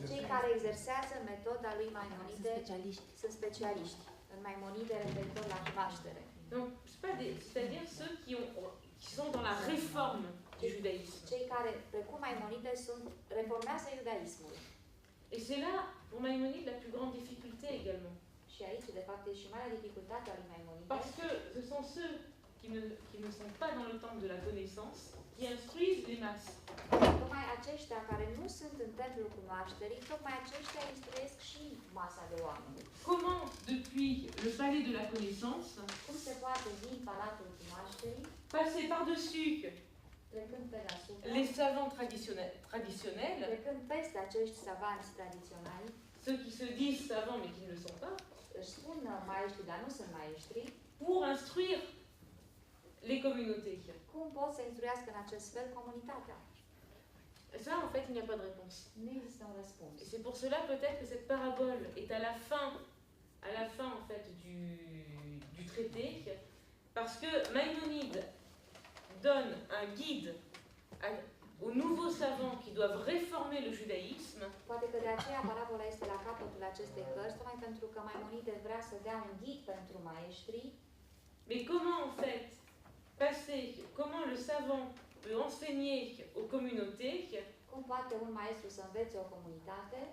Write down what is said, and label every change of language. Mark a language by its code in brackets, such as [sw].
[ro] Cei care exersează metoda lui Maimonide Specialiști. sunt specialiști în Maimonide referitor la cunoaștere. [fr] Donc, c'est-à-dire ceux qui sont dans la réforme du judaïsme. [ro] Cei care, precum Maimonide, reformează iudaismul. [fr] Et c'est là, pour Maïmonide, la plus grande difficulté également. [ro] Și aici, de fapt, e și marea dificultate a lui Maimonide. [fr] Parce que ce sont ceux qui ne sont pas dans le temple de la connaissance qui instruisent les masses. [ro] Tocmai aceștia care nu sunt în templul cunoașterii, tocmai aceștia instruiesc și masa de oameni. [fr] Comment, depuis le palais de la connaissance, [ro] Cum se poate din palatul cunoașterii, [fr] passer par-dessus [ro] trecând pe deasupra, [fr] les savants traditionnels, [ro] trecând peste acești savanți tradiționali, [fr] ceux qui se disent savants mais qui ne le sont pas, [ro] își spun maestri, dar nu sunt maestri, [fr] pour instruire les communautés. [ro] Cum pot să instruiască în acest fel comunitatea? [fr] Ça, en fait, il n'y a pas de réponse. [ro] Nu există un răspuns. [fr] Et c'est pour cela peut-être que cette parabole est à la fin en fait du traité, parce que Maïmonide donne un guide aux nouveaux savants qui doivent réformer le judaïsme. [ro] Poate că de aceea parabola este la capătul acestei cărți, tocmai pentru că Maimonide vrea să dea un ghid pentru maestrii. [fr] Mais comment en fait comment le savant peut enseigner aux communautés, [ro] Cum poate un maestru să învețe o comunitate,